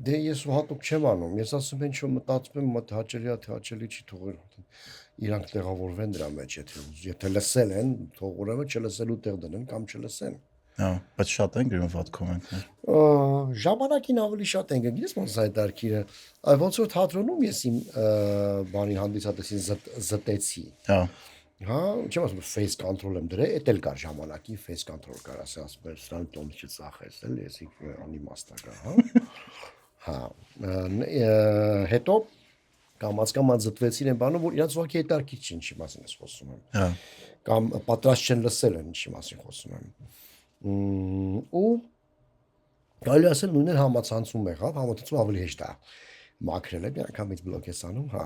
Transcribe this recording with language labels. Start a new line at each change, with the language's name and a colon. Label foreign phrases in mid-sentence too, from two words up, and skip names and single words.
Armenian: Դե ես հատուկ չեմ անում։ Ես ասում եմ, ինչ-որ մտածում եմ, մտ հաճելի է, թե հաճելի չի, թող իրանք տեղավորվեն դրա մեջ, եթե լսել են, թող ուրեմն չլսելու տեղ դնեն կամ չլսեն։ Հա, բայց շատ են գրում վատ կոմենտներ։ Ժամանակին ավելի շատ են գրում, գիտես ոնց է այդ արքիրը։ Այ ոնց որ թատրոնում ես իմ բանի հանդիսատեսին զտեցի։ Հա։ Հա, չեմ ասում
English: face control
Armenian: եմ դրել, էդ էլ կար ժամանակին
English: face control
Armenian: կար, ասում եմ, սրան տոնը չծախես, էլ ես անիմաստ կա, հա։ Հա, հետո կամած զտվեցին են բանում, որ իրանց ուղղակի այդ արքից չի ինչի մասին ես խոսում եմ։ Հա։ Կամ պատրաստ չեն լսել են ինչի մասին խոսում եմ։ Ու կարելի ասել նույնն համացանցում եղավ, համացանցում ավելի հեշտ է մաքրել է, մի անգամից բլոկ ես անում, հա։